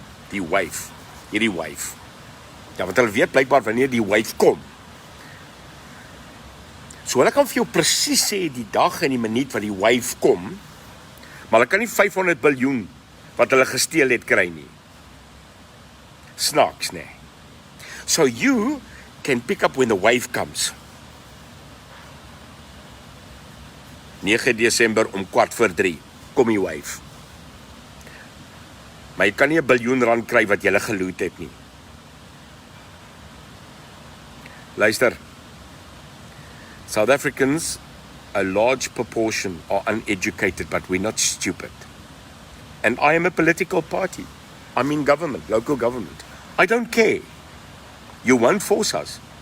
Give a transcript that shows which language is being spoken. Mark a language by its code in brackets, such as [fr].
[af] Die wave, hierdie wave. Ja, want hulle weet blykbaar wanneer die wave kom. So hulle kan vir jou presies sê die dag en die minuut wat die wave kom, maar hulle kan nie 500 biljoen wat hulle gesteel het kry nie. Snaaks, né? [en] So you can pick up when the wave comes. [af] 9 Desember om 2:15, kom die wave. Maar jy kan nie 1 biljoen rand kry wat jy geloot het nie. Luister, [en] South Africans, a large proportion are uneducated, but we're not stupid. And I am a political party. I'm in government, local government. I don't care. You won't force us.